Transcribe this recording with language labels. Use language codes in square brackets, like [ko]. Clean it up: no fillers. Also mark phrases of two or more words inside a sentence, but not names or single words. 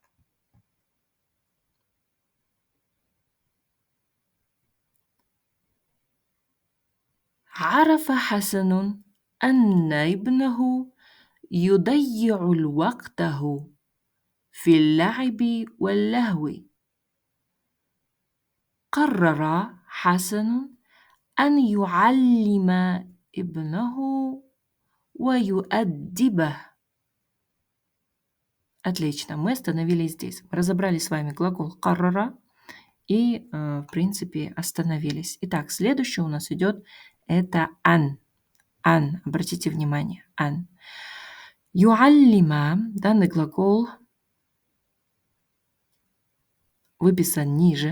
[ar] عرف حسن أن ابنه يضيع وقته في اللعب واللهو. قرر حسن أن يعلم ابنه ويؤدبه. [ru] Отлично, мы остановились здесь. Мы разобрали с вами глагол «каррара» и, в принципе, остановились. Итак, следующее у нас идет это «ан». «Ан», обратите внимание, «ан». «Юаллима», данный глагол выписан ниже.